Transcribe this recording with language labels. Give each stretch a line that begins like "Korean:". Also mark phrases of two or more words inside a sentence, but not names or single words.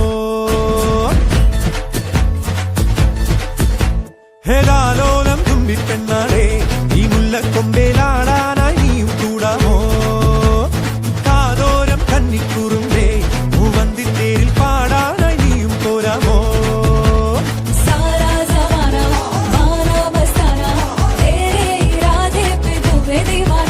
Malayalam: ഹേതാലോലം തുമ്പിപ്പെണ്ണാളെ ഈ മുല്ലക്കൊമ്പേലാടാനായി നീയും കൂടാമോ? കാതോരം കന്നിക്കുറുമ്പേ മൂവന്തിത്തേരിൽ പാടാനായി നീയും പോരാമോ?
Hindi: सारा जमाना माना बस्ताना तेरे इरादे पे डूबे दीवाना